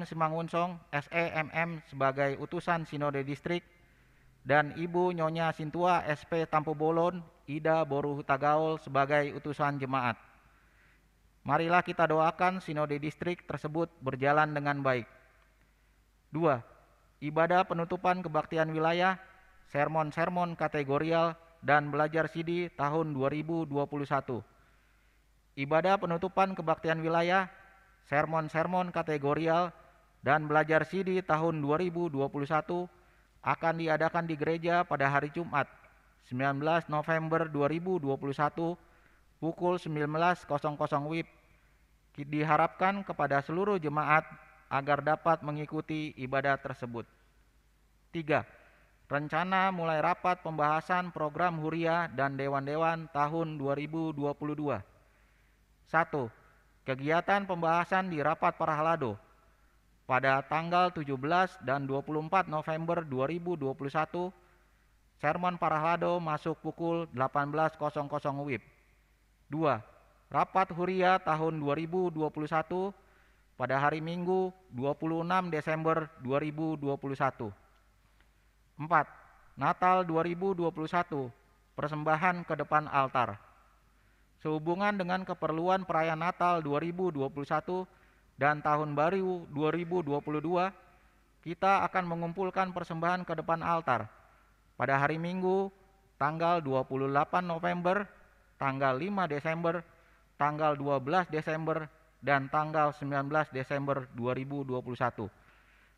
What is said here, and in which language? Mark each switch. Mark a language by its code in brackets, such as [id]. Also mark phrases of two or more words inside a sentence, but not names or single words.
[id] Simangunsong SE MM sebagai Utusan Sinode Distrik, dan Ibu Nyonya Sintua SP Tampo Bolon Ida Boru Hutagaol sebagai Utusan Jemaat. Marilah kita doakan Sinode Distrik tersebut berjalan dengan baik. 2. Ibadah penutupan kebaktian wilayah, sermon-sermon kategorial, dan belajar CD tahun 2021. Ibadah penutupan kebaktian wilayah, sermon-sermon kategorial, dan belajar CD tahun 2021 akan diadakan di gereja pada hari Jumat 19 November 2021 pukul 19.00 WIB. Diharapkan kepada seluruh jemaat agar dapat mengikuti ibadah tersebut. 3. Rencana mulai rapat pembahasan program Huria dan Dewan-Dewan tahun 2022. 1. Kegiatan pembahasan di Rapat Parahlado pada tanggal 17 dan 24 November 2021. Sermon Parahlado masuk pukul 18.00 WIB. 2. Rapat Huria tahun 2021 pada hari Minggu 26 Desember 2021. 4. Natal 2021, persembahan ke depan altar. Sehubungan dengan keperluan perayaan Natal 2021 dan Tahun Baru 2022, kita akan mengumpulkan persembahan ke depan altar pada hari Minggu tanggal 28 November, tanggal 5 Desember, tanggal 12 Desember, dan tanggal 19 Desember 2021.